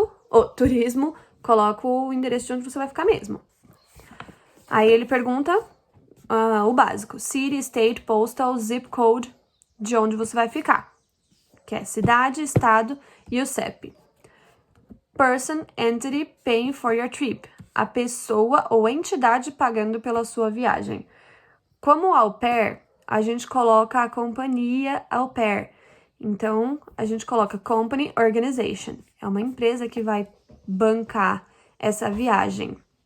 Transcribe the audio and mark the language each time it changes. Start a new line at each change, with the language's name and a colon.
Portuguese: O turismo, coloca o endereço de onde você vai ficar mesmo. Aí ele pergunta o básico.
English: City, state, postal, zip code,
Portuguese: de onde você vai ficar. Que é cidade, estado e o CEP.
English: Person, entity, paying for your trip.
Portuguese: A pessoa ou entidade pagando pela sua viagem. Como au pair, a gente coloca a companhia au pair. Então, a gente coloca
English: company organization.
Portuguese: É uma empresa que vai bancar essa viagem.